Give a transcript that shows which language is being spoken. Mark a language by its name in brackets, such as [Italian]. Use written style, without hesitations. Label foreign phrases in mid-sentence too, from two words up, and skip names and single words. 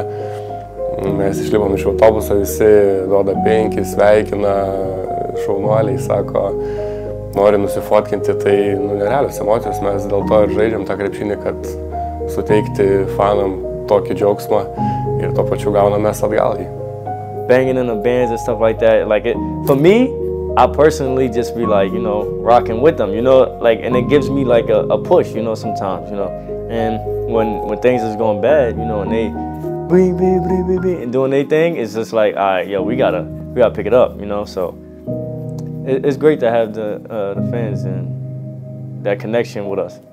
[Lithuanian] Mes išlipom iš autobuso, visi duoda 5, sveikina, šaunuoliai, sako, nori nusifotkinti, tai nerealios emocijos, mes dėl to ir žaidžiam tą krepšinį, kad suteikti fanam tokį džiaugsmą ir tuo pačiu gaunam mes atgal jį. [English] Banging in the bands and stuff like that, like for me, I personally just be like, you know, rocking with them, you know, like, and it gives me like a push, you know, sometimes, you know, and when things is going bad, you know, and they and doing their thing, it's just like, all right, yo, we gotta pick it up, you know, so it's great to have the fans and that connection with us.